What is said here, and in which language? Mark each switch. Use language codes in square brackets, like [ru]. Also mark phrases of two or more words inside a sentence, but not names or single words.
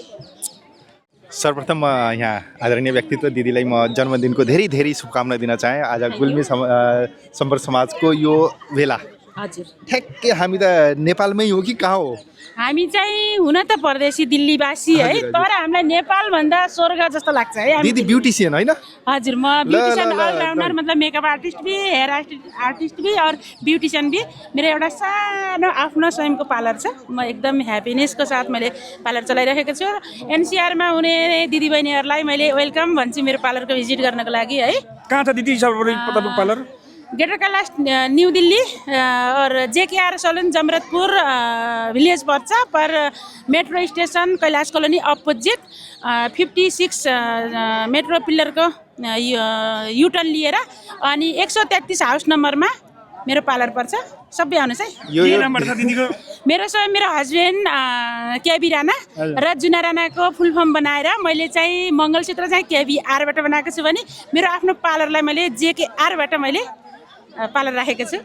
[ne] सर्वप्रथम म यहाँ आदरणीय व्यक्तित्व दिदीलाई म जन्मदिनको धेरै शुभकामना दिन चाहेँ। आज गुल्मी सम्पर्क समाजको यो भेला हजुर ठ्याक्कै हामी त नेपालमै हो कि कहाँ हो? हामी चाहिँ हुन त परदेशी दिल्लीवासी है, तर हामीलाई नेपाल भन्दा स्वर्ग जस्तो लाग्छ है। दिदी ब्युटिसियन होइन? हजुर, म [en] beautician allrounder, [hi] मतलब [en] makeup artist [hi] भी, [en] hair artist [hi] भी और ब्युटिशियन भी। [ne] मेरो एउटा सानो आफ्नो स्वयंको पार्लर छ। म एकदम ह्याप्पिनेसको साथ मैले पार्लर चलाइरहेको छु। एनसीआरमा हुने दिदीबहिनीहरूलाई मैले वेलकम भन्छु मेरो पार्लरको भिजिट गर्नको लागि है। कहाँ छ दिदी तपाईँको पार्लर? ग्रेटर कैलाश न्यू दिल्ली और JKR सलून जमरतपुर विलेज पर्छ पर [en] metro station [ne] कैलाश कलोनी [en] opposite 56 metro pillar-ko U-turn [ne] लिएर अनि 133 [en] house number-ma [ne] मेरो पार्लर पर्छ। सबै आउनुहोस् है। यो नम्बर छ दिदीको? मेरो हस्बेन्ड केबी राणा र जुना राणाको [en] full form [ne] बनाएर मैले चाहिँ मङ्गलसूत्र चाहिँ KBRबाट बनाएको छु भने मेरो आफ्नो पार्लरलाई मैले JKRबाट मैले पार्लर राखेको छु।